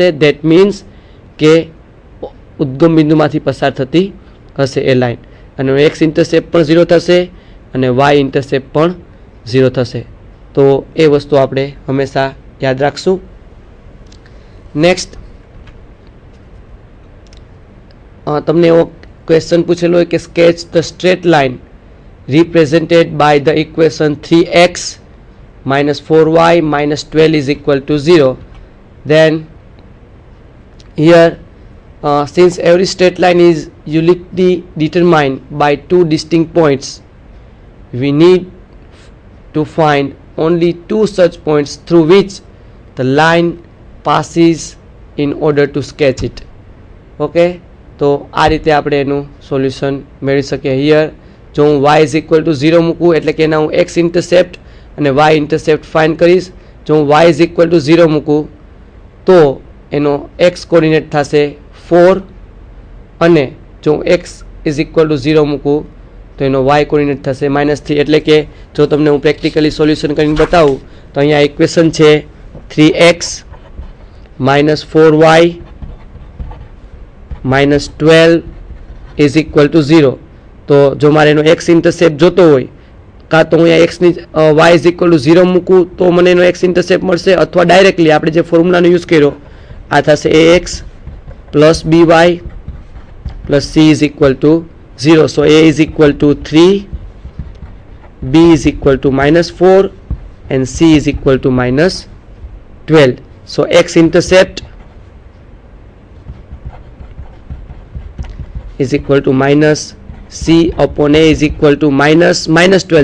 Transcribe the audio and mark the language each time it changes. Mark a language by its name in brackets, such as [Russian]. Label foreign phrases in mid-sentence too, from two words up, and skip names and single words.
[English] that means [Gujarati] કે ઉદ્ગમ બિંદુમાંથી પસાર થતી હશે એ લાઇન અને [English] x intercept [Gujarati] પણ 0 થશે અને [English] y intercept [Gujarati] પણ 0 થશે. તો એ વસ્તુ આપણે હંમેશા યાદ રાખશું. [English] નેક્સ્ટ [Gujarati] તમને એવો ક્વેશ્ચન પૂછેલો હોય કે [English] sketch the straight line represented by the equation 3x minus 4y minus 12 is equal to 0. Then here since every straight line is uniquely determined by two distinct points, we need to find only two such points through which the line passes in order to sketch it. [Gujarati] Okay, તો આ રીતે આપણે એનું સોલ્યુશન મેળવી શકીએ. હિયર જો હું [English] y is equal to 0 [Gujarati] મૂકું એટલે કે એના હું [English] x intercept [Gujarati] અને [English] y intercept find [Gujarati] કરીશ. જો હું [English] y is equal to 0 [Gujarati] મૂકું તો એનો [English] x coordinate [Gujarati] થશે 4 અને જો હું [English] x is equal to 0 [Gujarati] મૂકું તો એનો [English] y coordinate [Gujarati] થશે -3. એટલે કે જો તમને હું પ્રેક્ટિકલી સોલ્યુશન કરીને બતાવું તો અહીંયા ઇક્વેશન છે [English] 3x minus 4y minus 12 is equal to 0. [Gujarati] તો જો મારે એનો [English] x intercept [Gujarati] જોતો હોય કાં તો હું અહીંયા એક્સની [English] y is equal to 0 [Gujarati] મૂકું તો મને એનો [English] x intercept [Gujarati] મળશે અથવા ડાયરેક્ટલી આપણે જે ફોર્મ્યુલાનો યુઝ કર્યો આ થશે [English] ax plus by plus c is equal to 0. So a is equal to 3, b is equal to -4 and c is equal to -12. So x intercept is equal to -c/a is equal to -12.